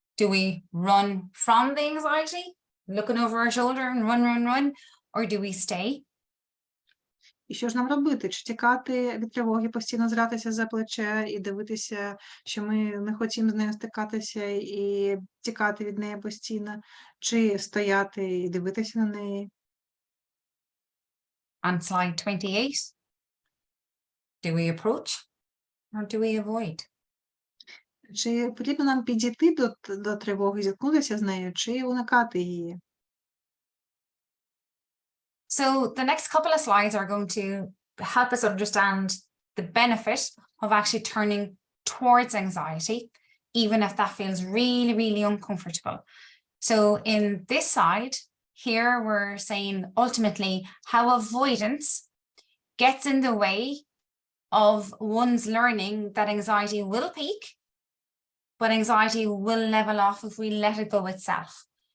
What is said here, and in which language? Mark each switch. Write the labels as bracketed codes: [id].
[en] Do we run from the anxiety, looking over our shoulder and run, or do we stay? [uk] І що ж нам робити? Чи тікати від тривоги, постійно зратися за плече і дивитися, що ми не хочемо з нею стикатися і тікати від неї постійно, чи стояти і дивитися на неї? [en] And slide 28. Do we approach or do we avoid? [uk] Чи потрібно нам підійти до тривоги, зіткнутися з нею, чи уникати її? [en] So the next couple of slides are going to help us understand the benefit of actually turning towards anxiety, even if that feels really, really uncomfortable. So in this side, here we're saying ultimately how avoidance gets in the way of one's learning that anxiety will peak, but anxiety will level off if we let it go itself.